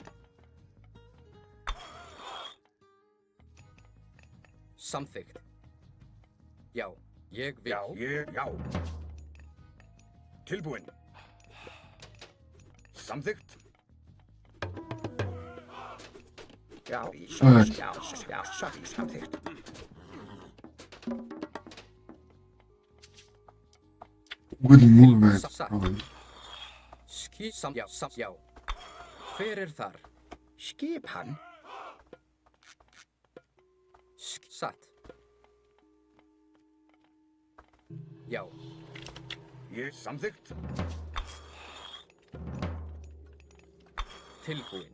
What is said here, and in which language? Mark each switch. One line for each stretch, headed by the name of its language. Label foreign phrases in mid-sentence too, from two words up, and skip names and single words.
Icelandic: Samþykkt. Já. Ég vil. Já. Tilbúin. Samþykkt. Já,
English: Alright.
Icelandic: já, samþykkt.
English: Good movement. Probably.
Icelandic: Já. Já. Hver er þar? Skipan. Satt. Já. Ég samþykkt. Tilbúin.